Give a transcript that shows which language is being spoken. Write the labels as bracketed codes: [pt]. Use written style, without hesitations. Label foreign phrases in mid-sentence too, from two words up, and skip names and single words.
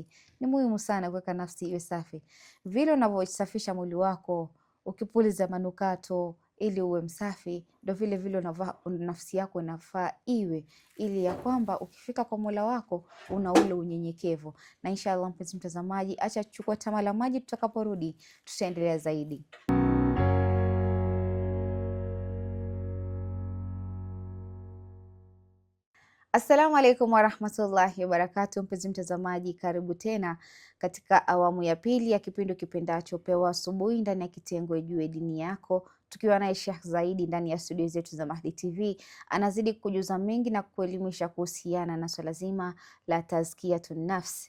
[sw] Ni muhimu sana kuweka nafsi iwe safi. Vile unavyosafisha mwili wako ukipuliza manukato ili uwe msafi, ndio vile vile nafsi yako inafaa iwe, ili ya kwamba ukifika kwa Mola wako una ule unyenyekevu. Na inshallah mpenzi mtazamaji, acha tuchukue tama la maji, tutakaporudi tutaendelea zaidi. [ar] السلام عليكم ورحمة الله وبركاته. [sw] Mpenzi mtazamaji, karibu tena katika awamu ya pili ya kipindi kipendacho Pewa Asubuhi ndani ya kitengo Ijue Dini Yako, tukiwa naye Sheikh Zaidi ndani ya studio zetu za Mahdi TV. Anazidi kujuza mengi na kuelimisha kuhusiana na swala zima la [ar] tazkiyatun nafs.